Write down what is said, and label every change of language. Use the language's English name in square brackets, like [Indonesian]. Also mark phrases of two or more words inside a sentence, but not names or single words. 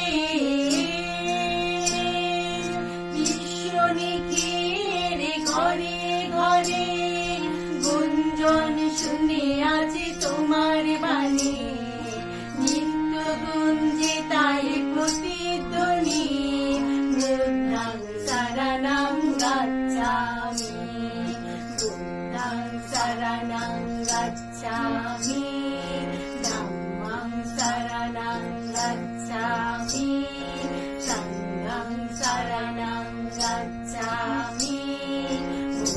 [Bangla] বিশ্ব নিখিলের ঘরে ঘরে গুঞ্জন শুনে আছে তোমার বাণী। নিত্য গুঞ্জে তাই প্রতিধ্বনি, [Pali] বুদ্ধাং শরণং গচ্ছামি, বুদ্ধাং শরণং গচ্ছামি, ধম্মং শরণং গচ্ছামি, সংঘং শরণং গচ্ছামি।